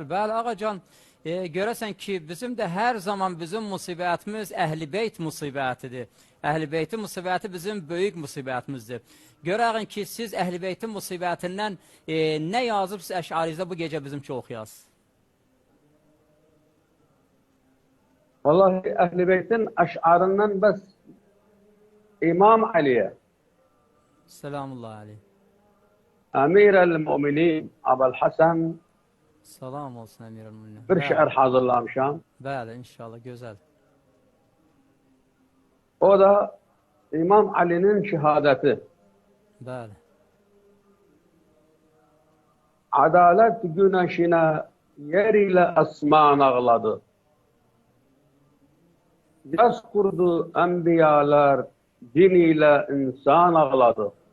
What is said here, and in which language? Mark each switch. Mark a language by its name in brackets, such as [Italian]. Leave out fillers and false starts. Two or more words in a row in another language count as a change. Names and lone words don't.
[Azerbaijani] Bəli, ağacan, görəsən ki, bizim də hər zaman bizim musibətimiz Əhl-i Beyt musibətidir. Əhl-i Beytin musibəti bizim böyük musibətimizdir. Görəğin ki, siz Əhl-i Beytin musibətindən nə yazıbsınız əşarinizdə bu gecə bizim üçün oxuyasınız? [Turkish] Vallahi Ehl-i Beyt'in eş'arından bes İmam Ali'ye, [Arabic] سلام الله عليه. أمير المؤمنين أبا الحسن [Azerbaijani] Salam olsun Əmirəl-Müminin. [Turkish] bir şiir hazırlamışam. [Azerbaijani] Bəli, inşallah, gözəl. [Turkish] O da İmam Ali'nin şehadeti. [Azerbaijani] Bəli. [Turkish] Adalet güneşine yer ile asman ağladı. Yaz kurdu enbiyalar, din ile insan ağladı.